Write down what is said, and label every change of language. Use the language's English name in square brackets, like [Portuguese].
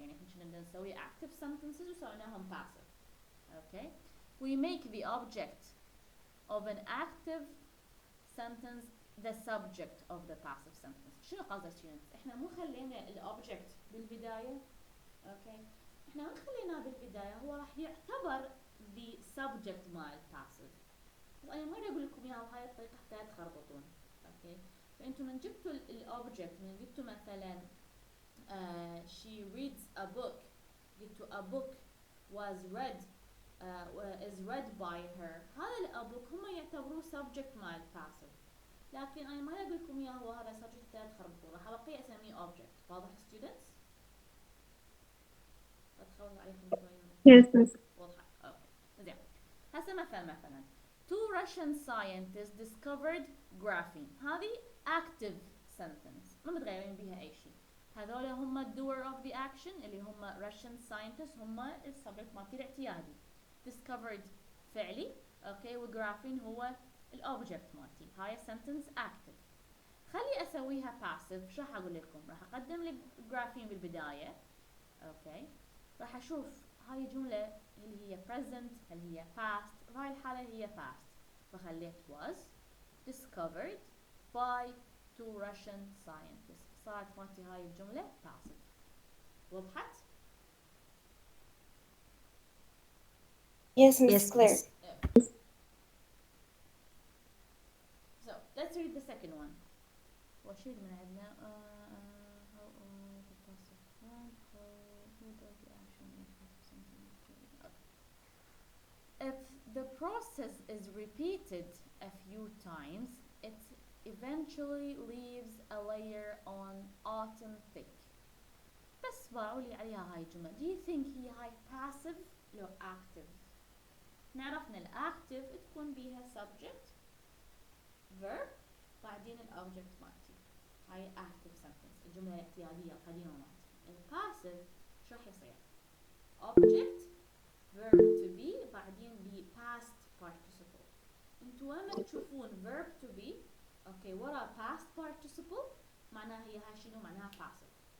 [Arabic] يعني إحنا كنا نسوي active sentences وسويناهم passive. [English] Okay, we make the object of an active sentence the subject of the passive sentence. [Arabic] شنو قصده students؟ إحنا مو خلينا الobject بالبداية. Okay, إحنا ما خليناه بالبداية، هو راح يعتبر the subject مال passive. بس أنا ما أقول لكم إياها بهاي الطريقة حتى لا تخربطون. أوكي، فأنتم من جبتوا الأوبجكت، من جبتوا مثلا [English] she reads a book، [Arabic] جبتوا [English] a book was read is read by her، [Arabic] هذا الأبوك هم يعتبروه subject مال passive. لكن أنا ما أقول لكم إياه هو هذا subject حتى لا تخربطون، راح أبقي أسميه object. واضح students؟ أتخوف عليكم شوي. [English] Yes, miss. [Arabic] واضحة. زين. هسه مثلا [English] two Russian scientists discovered graphene. [Arabic] هذه [English] active sentence [Arabic] ما متغيرين بيها أي شيء. هذول هم الدور [English] of the action [Arabic] اللي هم Russian scientists هم السبجكت مالتي الاعتيادي. discovered فعلي اوكي وجرافين هو الاوبجكت مالتي. [English] هاي sentence active. [Arabic] خلي اسويها passive. شو راح اقول لكم؟ راح اقدم لك جرافين بالبدايه اوكي راح اشوف هاي الجمله هل هي present هل هي past. بهاي الحاله هي [English] past فخليت was discovered by two Russian scientists. [Arabic] صارت مالتي هاي الجمله passive. وضحت؟ [English] Yes, Miss Yes, Claire. miss. So let's read the second one. [Arabic] واشيل من عندنا [English] how the passive verb who does the action in passive sentence. Okay. If the process is repeated a few times, it eventually leaves a layer on autumn thick. [Arabic] بس باعوا لي عليها هاي الجملة. [English] Do you think [Arabic] هي هاي passive لو active؟ نعرفنا الactive تكون بيها subject verb بعدين الobject مالتي. هاي active sentence الجملة الاعتيادية القديمة مالتي. [English] الpassive [Arabic] شو راح يصير؟ [English] object verb to be بعدين be past participle. [Arabic] انتوا وين تشوفون verb to be اوكي ورا past participle معناها هي هاي شنو؟ معناها passive.